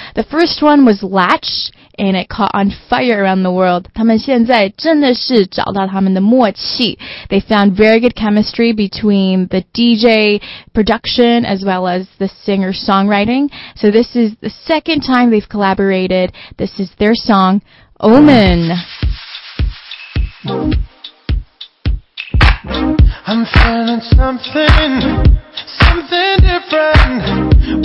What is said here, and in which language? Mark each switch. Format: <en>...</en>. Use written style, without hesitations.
<en>The first one was Latch, and it caught on fire around the world.</en> <zh>他们现在真的是找到他们的默契。</zh> <en>They found very good chemistry between the DJ production as well as the singer-songwriting. So this is the second time they've collaborated. This is their song, Omen. I'm feeling something, something different.</en>